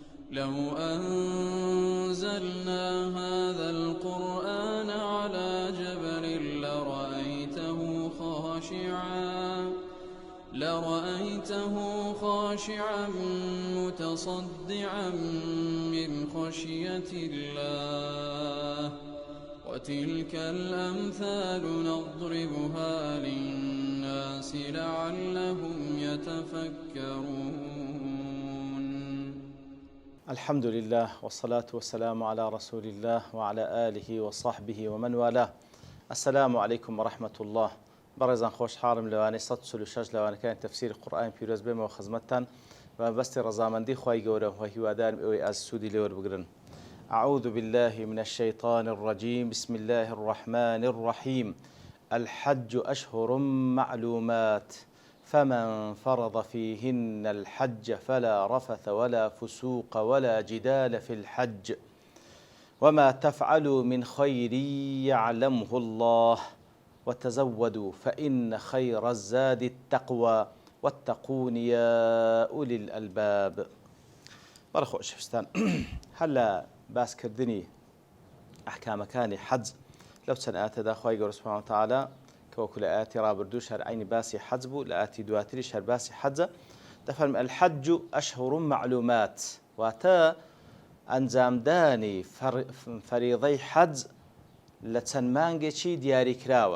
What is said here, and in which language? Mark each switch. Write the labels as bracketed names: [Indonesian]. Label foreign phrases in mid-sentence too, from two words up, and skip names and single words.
[Arabic] لو أنزلنا هذا القرآن على جبل لرأيته خاشعا متصدعا من خشية الله وتلك الأمثال نضربها للناس لعلهم يتفكرون. الحمد لله والصلاة والسلام على رسول الله وعلى آله وصحبه ومن والاه. السلام عليكم ورحمة الله. [Central Kurdish] بەڕێزان خۆشحاڵم لەوانەی 146 لەوانەکانی تەفسیری قورئان پیرۆز بێمەوە خزمەتتان و بەستی ڕەزامەندی خوای گەورە و هیوادارم ئەوەی ئاز سوودی لێوەربگرن. [Arabic] أعوذ بالله من الشيطان الرجيم. بسم الله الرحمن الرحيم. الحج أشهر معلومات فمن فرض فيهن الحج فلا رفث ولا فسوق ولا جدال في الحج وما تفعلوا من خير يعلمه الله وتزودوا فإن خير الزاد التقوى واتقون يا أولي الألباب. [Central Kurdish] بەڕە خۆشەویستان، هەلا باسکردنی ئەحکامەکانی حەج لەو چەند ئاەتەدا خوای گەورە [Arabic] سوبحانەهو وتەعالا [Central Kurdish] کە وەکو لە ئاەتی ڕابردووش هەر عینی باسی حەج بوو، لە ئاەتی دواتریش هەر باسی حەجە. دەفەرمێ [Arabic] الحەج ئەشهور معلومات، [Central Kurdish] واتە ئەنجامدانی فەریضەی حەج لە چەند مانگێکی دیاریکراوە.